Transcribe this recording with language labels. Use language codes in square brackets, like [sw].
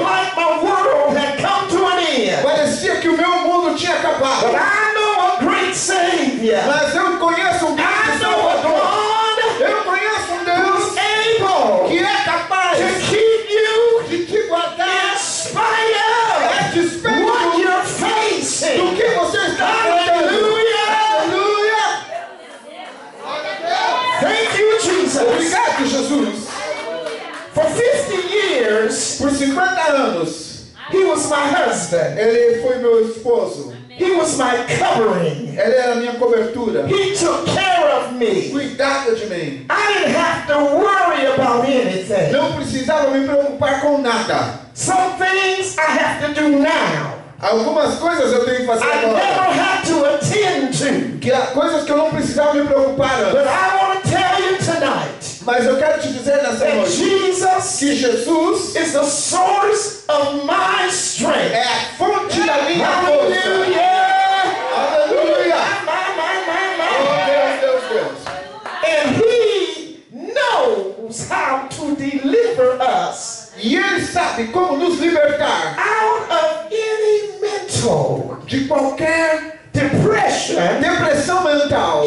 [en] like my world had come to an end. [pt] parecia que o meu mundo tinha [en] But [pt] acabado. [en] I know a great Savior. [pt] Mas eu conheço um grande [en] know a [pt] Salvador. [en] God [pt] Eu conheço um Deus [en] who's able [pt] que é capaz [en] to keep you [pt] de te guardar [en] in spite of [pt] a despeito [en] what you're facing. [pt] do que você está enfrentando. [en] Hallelujah. [pt] Aleluia! [en] Thank you, Jesus. [pt] Obrigado, Jesus. [en] For 50 years, [pt] Por 50 anos, [en] He was my husband. [pt] ele foi meu esposo. [en] He was my covering. [pt] Ele era a minha cobertura. [en] He took care of me. [pt] Cuidava de mim. [en] I didn't have to worry about anything. [pt] Não precisava me preocupar com nada. [en] Some things I have to do now. [pt] Algumas coisas eu tenho que fazer [en] I never [pt] agora. [en] had to attend to. [pt] Que há coisas que eu não precisava me preocupar [en] But [pt] antes. [en] I want to tell you tonight [pt] Mas eu quero te dizer nessa [en] that [pt] noite [en] Jesus [pt] que Jesus [en] is the source of my strength. [pt] é a fonte da minha força. [en] Hallelujah. [pt] Aleluia! [en] My. [pt] Oh, Deus, Deus. [en] And He knows how to deliver us [pt] E Ele sabe como nos libertar [en] out of any mental [pt] de qualquer depressão mental,